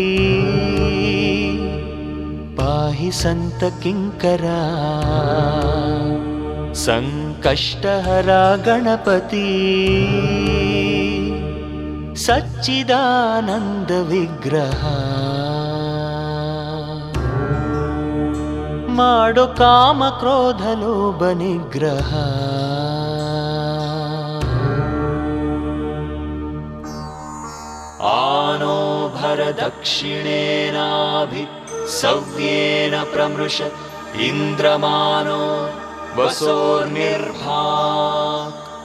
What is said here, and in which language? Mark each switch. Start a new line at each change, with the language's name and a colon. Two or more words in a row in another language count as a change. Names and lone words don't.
Sanskrit: ಪಾಹಿ ಸಂತ ಕಿಂಕರ ಸಂಕಷ್ಟಹರ ಗಣಪತಿ. ಸಚ್ಚಿದಾನಂದ ವಿಗ್ರಹ ಮಾಡೋ ಕಾಮ ಕ್ರೋಧ ಲೋಭ ನಿಗ್ರಹ. ಆನೋ ಭರ ದಕ್ಷಿಣೇನಾಭಿ ಸವ್ಯೇನ ಪ್ರಮೃಶ ಇಂದ್ರಮಾನೋ ವಸೋರ್ನಿರ್ಭಾಕ್.